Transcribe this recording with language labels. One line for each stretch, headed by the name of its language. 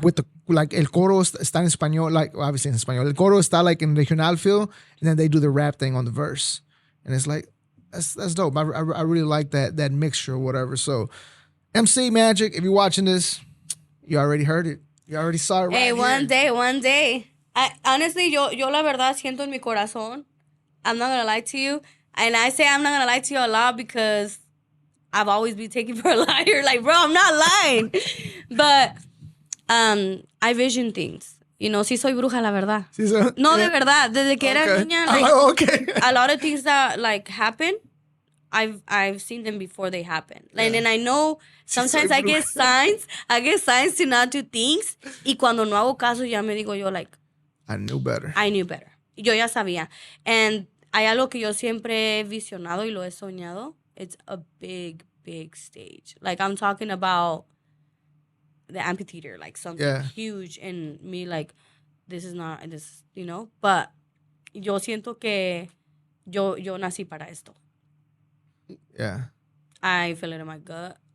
English: With the, like,
Spanish: el coro está en español,
English: like, obviously in español.
Spanish: El coro está,
English: like, in regional feel, and then they do the rap thing on the verse. And it's like, that's dope. I really like that mixture or whatever. So, MC Magic, if you're watching this, you already heard it. You already saw it right here. Hey, one day. Honestly,
Spanish: yo la verdad siento en mi corazón.
English: I'm not going to lie to you. And I say I'm not going to lie to you a lot because I've always been taken for a liar. Like, bro, I'm not lying. But I vision things. You know,
Spanish: sí soy bruja, la verdad. Sí, so, no, de verdad. Desde que era niña,
English: like, a lot of things that, like, happen, I've seen them before they happen. Like, and I know sometimes I get signs to not do things.
Spanish: Y cuando no hago caso, ya me digo yo,
English: like, I knew better.
Spanish: Yo ya sabía. And hay algo que yo siempre he visionado y lo he soñado.
English: It's a big, big stage. Like, I'm talking about the amphitheater, like something huge, and me like, this, you know.
Spanish: But yo siento que yo nací para esto.
English: Yeah. I feel it in my gut.